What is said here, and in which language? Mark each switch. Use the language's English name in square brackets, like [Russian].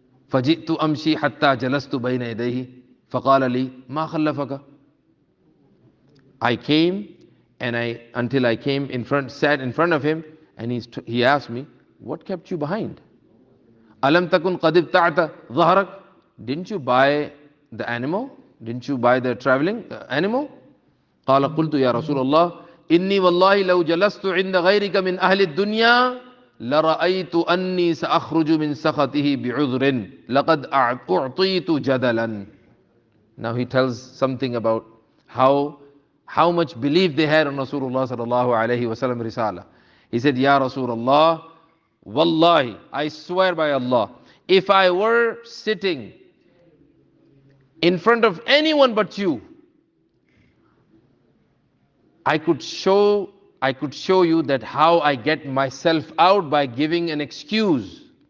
[Arabic] فجئت أمشي حتى جلست بين يديه فقال لي ما خلفك. [English] I came until I came sat in front of him, and he asked me, what kept you behind? [Arabic] ألم تكن قد ابتعت ظهرك. [English] Didn't you buy the animal? Didn't you buy the traveling animal? [Arabic] قال قلت يا رسول الله إني والله لو جلست عند غيرك من أهل الدنيا لرأيت أني سأخرج من سخطه بعذر لقد أعطيت جدلا. [English] Now he tells something about how much belief they had on Rasulullah sallallahu alayhi wasallam risala. He said, Ya Rasulullah, wallahi, I swear by Allah, if I were sitting in front of anyone but you, I could show you that how I get myself out by giving an excuse.